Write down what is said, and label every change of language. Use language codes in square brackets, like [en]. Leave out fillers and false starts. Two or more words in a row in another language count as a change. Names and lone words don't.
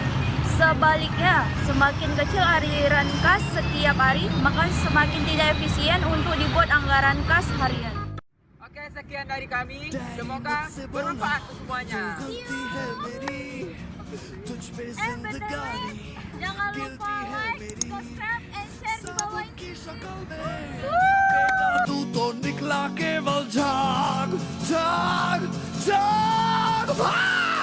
[id] Sebaliknya, semakin kecil aliran kas setiap hari, maka semakin tidak efisien untuk dibuat anggaran kas harian. Oke, sekian dari kami. Semoga bermanfaat untuk semuanya. BTW, jangan lupa [en] like, subscribe, and share [id] di bawah ini. [hi] Tutto निकला केवल झाग झाग झाग